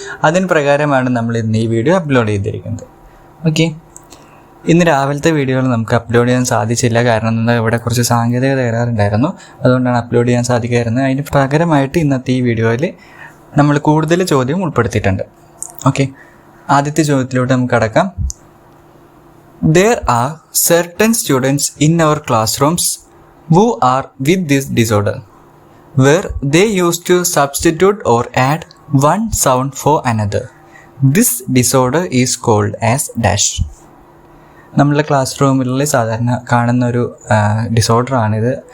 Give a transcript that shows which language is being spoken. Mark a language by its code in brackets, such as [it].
[ml] അതിന് പ്രകാരമാണ് നമ്മൾ ഇന്ന് ഈ വീഡിയോ അപ്ലോഡ് ചെയ്തിരിക്കുന്നത്. ഓക്കെ, ഇന്ന് രാവിലത്തെ വീഡിയോകൾ നമുക്ക് അപ്ലോഡ് ചെയ്യാൻ സാധിച്ചില്ല. കാരണം ഇവിടെ കുറച്ച് സാങ്കേതിക തകരാറുണ്ടായിരുന്നു. അതുകൊണ്ടാണ് അപ്ലോഡ് ചെയ്യാൻ സാധിക്കായിരുന്നത്. അതിന് പകരമായിട്ട് ഇന്നത്തെ ഈ വീഡിയോയിൽ നമ്മൾ കൂടുതൽ ചോദ്യം ഉൾപ്പെടുത്തിയിട്ടുണ്ട്. ഓക്കെ, ആദ്യത്തെ ചോദ്യത്തിലോട്ട് നമുക്ക് കടക്കാം. [en] There are certain students in our classrooms who are with this disorder, where they used to substitute or add one sound for another. This disorder is called as dash. [ml] നമ്മളുടെ ക്ലാസ് റൂമിൽ സാധാരണ കാണുന്നൊരു ഡിസോർഡറാണിത്.